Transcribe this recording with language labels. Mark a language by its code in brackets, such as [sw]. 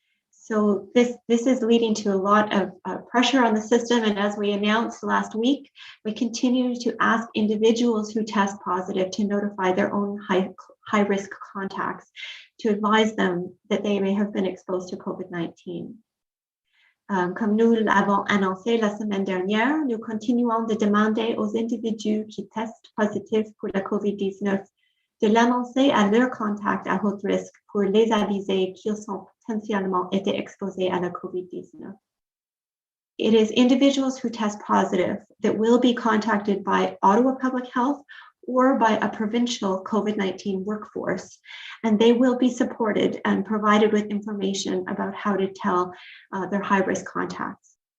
[en] So this is leading to a lot of pressure on the system. And as we announced last week, we continue to ask individuals who test positive to notify their own high-risk contacts to advise them that they may have been exposed to COVID-19. [fr] Comme nous l'avons annoncé la semaine dernière, nous continuons de demander aux individus qui testent positif pour la COVID-19 de l'annoncer à leurs contacts à haut risque pour les aviser qu'ils ont potentiellement été exposés à la COVID-19. [en] It is individuals who test positive that will be contacted by Ottawa Public Health or by a provincial COVID-19 workforce, and they will be supported and provided with information about how to tell their high-risk contacts.